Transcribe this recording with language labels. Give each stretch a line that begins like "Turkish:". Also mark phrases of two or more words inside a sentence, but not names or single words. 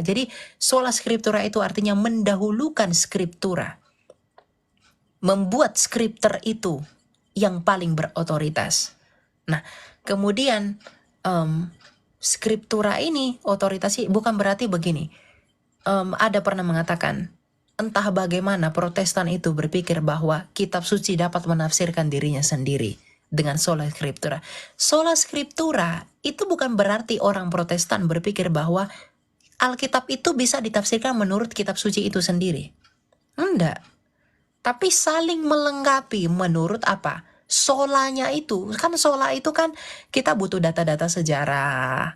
Indonesian: Jadi sola skriptura itu artinya mendahulukan skriptura, membuat skripter itu yang paling berotoritas. Nah, kemudian skriptura ini otoritas bukan berarti begini. Ada pernah mengatakan, entah bagaimana Protestan itu berpikir bahwa kitab suci dapat menafsirkan dirinya sendiri dengan sola scriptura. Sola scriptura itu bukan berarti orang Protestan berpikir bahwa Alkitab itu bisa ditafsirkan menurut kitab suci itu sendiri. Enggak. Tapi saling melengkapi menurut apa? Solanya itu. Kan sola itu kan kita butuh data-data sejarah.